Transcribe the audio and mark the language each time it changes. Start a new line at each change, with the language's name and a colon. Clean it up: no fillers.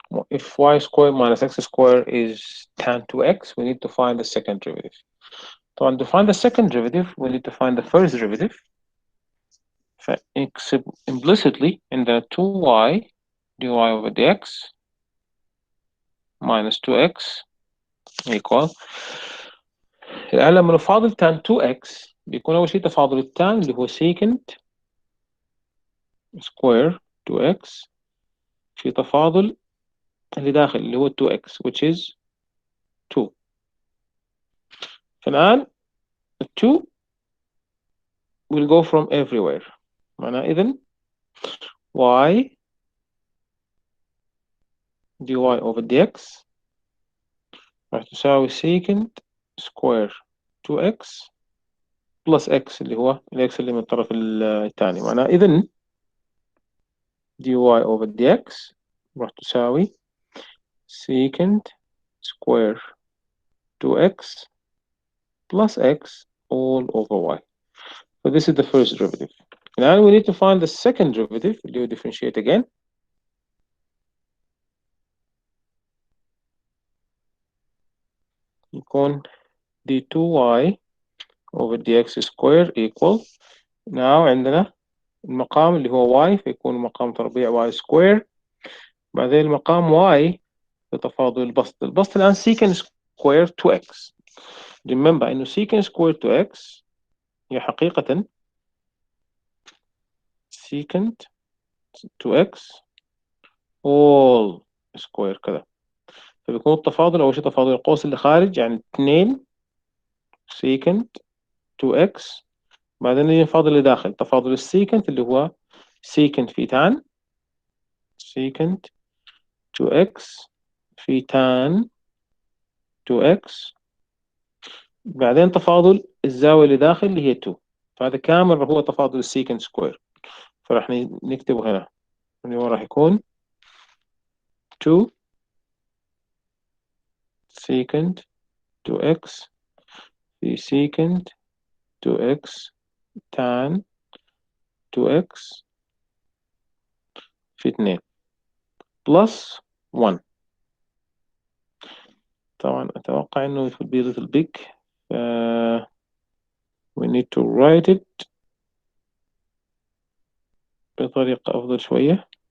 English: if y squared minus x squared is tan 2x, we need to find the second derivative. So to find the second derivative, we need to find the first derivative. implicitly
Arabic: عندنا
English: 2y dy over dx minus 2x equal
Arabic: الآن لما نفاضل tan 2x بيكون أول شيء تفاضل التان اللي هو secant square 2x في تفاضل اللي داخل اللي هو
English: 2x which is 2.
Arabic: فالآن
English: 2 will go from everywhere.
Arabic: معناه إذن
English: y dy over dx
Arabic: راح تساوي
English: secant square 2x plus x
Arabic: اللي هو الx اللي من الطرف الثاني. معناه إذن
English: dy over dx
Arabic: راح تساوي
English: secant square 2x plus x all over y. So this is the first derivative. Now we need to find the second derivative. You differentiate again.
Arabic: يكون
English: d2y over dx square equal. Now
Arabic: عندنا المقام اللي هو y فيكون مقام تربيع
English: y square.
Arabic: بعدين المقام y بتفاضل البسط الآن secant square 2x.
English: Remember
Arabic: إنه
English: secant square 2x
Arabic: هي حقيقة
English: secant 2x all square
Arabic: كذا. فبيكون التفاضل أول شيء تفاضل القوس اللي خارج يعني 2 secant 2x. بعدين نيجي نفاضل اللي داخل تفاضل السيكنت اللي هو secant في tan secant 2x في tan 2x. بعدين تفاضل الزاوية اللي داخل اللي هي 2. فهذا كامل هو تفاضل السيكنت سكوير. فراح نكتبه هنا اللي هو راح يكون 2 secant 2x في secant 2x tan 2x في 2 plus 1. طبعا أتوقع إنه
English: it will be a little big. We need to write it
Arabic: بطريقة أفضل شوية.